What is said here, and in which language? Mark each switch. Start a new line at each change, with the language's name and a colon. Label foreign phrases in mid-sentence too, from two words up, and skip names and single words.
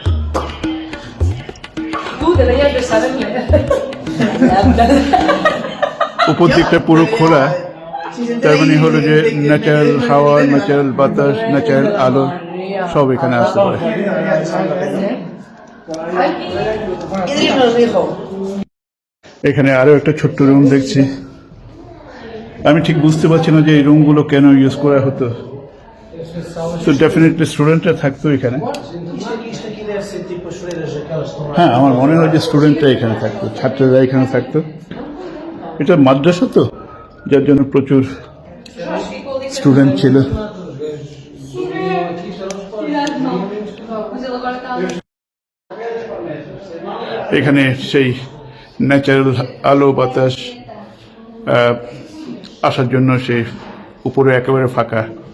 Bangla: উপর দিকটা পুরো খোলা, তার মানে হলো যে ন্যাচারাল হাওয়া, ন্যাচারাল বাতাস, ন্যাচারাল আলো সব এখানে আসতে পারে।
Spanish: Idris nos dijo.
Bangla: এখানে আরো একটা ছোট্ট রুম দেখছি। আমি ঠিক বুঝতে পারছি না যে এই রুমগুলো কেন ইউজ করা হতো। তো ডেফিনেটলি স্টুডেন্টরা থাকতো এখানে।
Portuguese: Isto aqui deve ser tipo as freiras aquelas que estão lá.
Bangla: হ্যাঁ, আমার মনে হয় যে স্টুডেন্টরা এখানে থাকতো, ছাত্ররা এখানে থাকতো। এটা মাদ্রাসা তো, যার জন্য প্রচুর স্টুডেন্ট ছিল। এখানে সেই ন্যাচারাল আলো বাতাস আসার জন্য সেই উপরে একেবারে ফাঁকা।